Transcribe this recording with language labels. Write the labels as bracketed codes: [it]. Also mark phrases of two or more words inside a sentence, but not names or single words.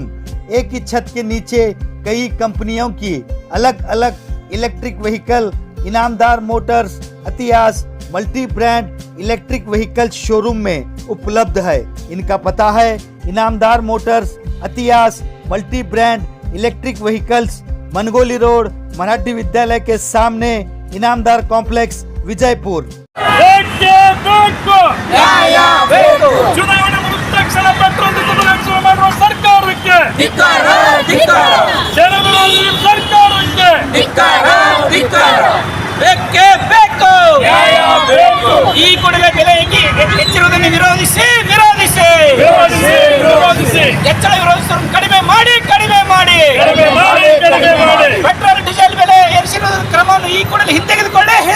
[hi] एक ही छत के नीचे कई कंपनियों की अलग अलग [en] electric vehicle [hi] इनामदार मोटर्स अतियास मल्टी ब्रांड इलेक्ट्रिक व्हीकल्स शोरूम में उपलब्ध है। इनका पता है इनामदार मोटर्स अतियास मल्टी ब्रांड इलेक्ट्रिक व्हीकल्स, मनगोली रोड, मराठी विद्यालय के सामने, इनामदार कॉम्प्लेक्स, विजयपुर। [kn] ಚುನಾವಣೆ ಮುಗಿದ ತಕ್ಷಣ [en] petrol diesel [kn] ಹೆಚ್ಚಳ ಮಾಡುವ ಸರ್ಕಾರಕ್ಕೆ ಬೇಕೇ ಬೇಕು. ಈ ಕೂಡಲೇ ಬೆಲೆ ಹೆಚ್ಚಿರುವುದನ್ನು ವಿರೋಧಿಸಿ ಹೆಚ್ಚಳ ವಿರೋಧಿಸುವುದನ್ನು ಕಡಿಮೆ ಮಾಡಿ [en] petrol diesel [kn] ಬೆಲೆ ಏರಿಸಿರುವ ಕ್ರಮವನ್ನು ಈ ಕೂಡಲೇ ಹಿಂತೆಗೆದುಕೊಳ್ಳಿ.